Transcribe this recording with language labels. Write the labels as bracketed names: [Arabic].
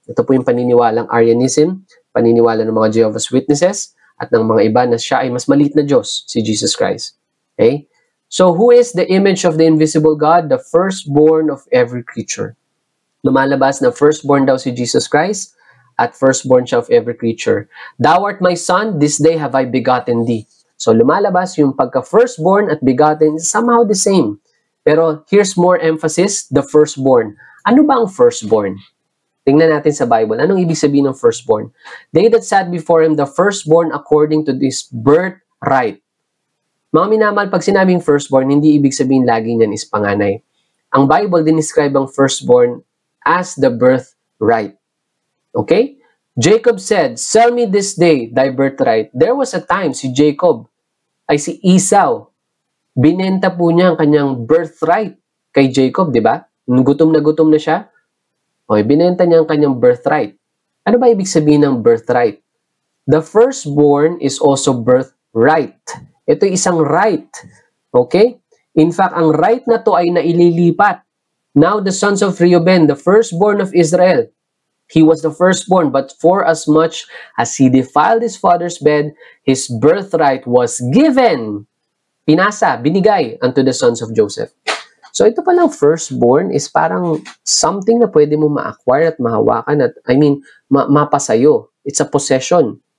[Filipino] Ito po yung paniniwalang Arianism, paniniwala ng mga Jehovah's Witnesses, at ng mga iba na siya ay mas maliit na Diyos, si Jesus Christ. [English] Okay? So who is the image of the invisible God? The firstborn of every creature. [Filipino] Lumalabas na firstborn daw si Jesus Christ at firstborn siya of every creature. [English] Thou art my son, this day have I begotten thee. [Filipino] So lumalabas yung pagka-firstborn at begotten is somehow the same. Pero [English] here's more emphasis, [Filipino] the firstborn. Ano ba ang firstborn? Tingnan natin sa Bible. Anong ibig sabihin ng firstborn? [English] They that sat before him, the firstborn according to this birthright. [Filipino] Mga minamahal, pag sinabing firstborn, hindi ibig sabihin lagi niyan is panganay. Ang Bible dinescribe ang firstborn [English] as the birthright. [Filipino] Okay? [English] Jacob said, sell me this day thy birthright. There was a time [Filipino] si Jacob ay si Esau. Binenta po niya ang kanyang birthright kay Jacob, di ba? Gutom na siya. Okay, binenta niya ang kanyang birthright. Ano ba ibig sabihin ng birthright? [English] The firstborn is also birthright. [Filipino] Ito ay isang right. Okay? In fact, ang right na to ay naililipat. [English] Now the sons of Reuben, the firstborn of Israel, he was the firstborn, but for as much as he defiled his father's bed, his birthright was given. [Filipino] Pinasa, binigay unto the sons of Joseph. So ito palang firstborn is parang something na pwede mo ma-acquire at mahawakan at mapasayo. [English] It's a possession.